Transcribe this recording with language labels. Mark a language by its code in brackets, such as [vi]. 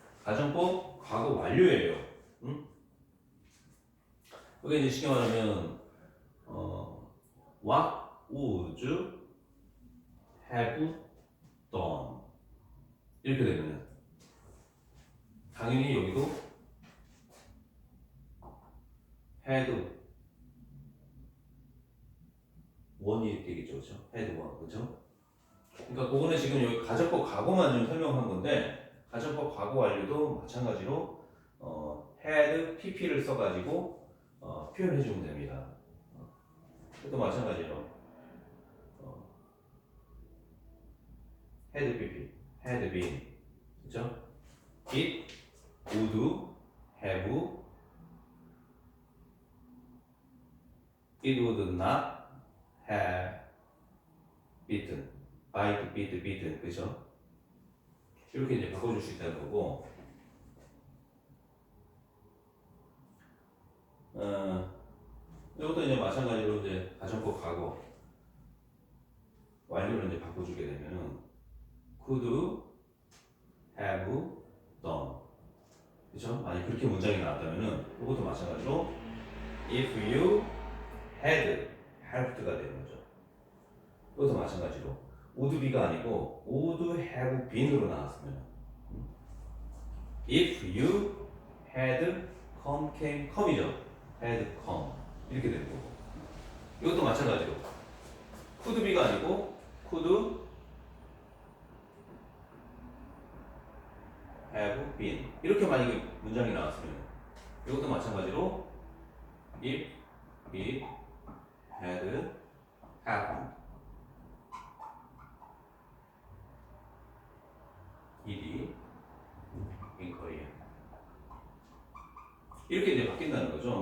[ko] 가정법 과거 완료예요. 응? 여기 이제 쉽게 말하면 [en] what would you have done [ko] 이렇게 되면 당연히 여기도 had 원이 되겠죠, 그렇죠? had one, 그렇죠? 그러니까 그거는 지금 여기 가정법 과거만 좀 설명한 건데 가정법 과거 완료도 마찬가지로 had pp를 써가지고 표현해 주면 됩니다. 또 마찬가지로 had pp, had been, 그렇죠? [en] It would have, it would not have beaten, bite, beat, beaten, [ko] 그죠? 이렇게 이제 바꿔줄 수 있다는 거고, 이것도 이제 마찬가지로 이제 가정법 과거 완료를 이제 바꿔주게 되면은 could have done, 그죠? 만약 그렇게 문장이 나왔다면은 이것도 마찬가지로 [en] if you had helped [ko] 가 되는 거죠. 이것도 마찬가지로 would be가 아니고 would have been으로 나왔으면 [en] if you had come, came, come [ko] 이죠. had come 이렇게 되는 거고 이것도 마찬가지로 could be가 아니고 could have been 이렇게 만약에 문장이 나왔으면 이것도 마찬가지로 [en] if it had happened ed in Korea [ko] 이렇게 이제 바뀐다는 거죠.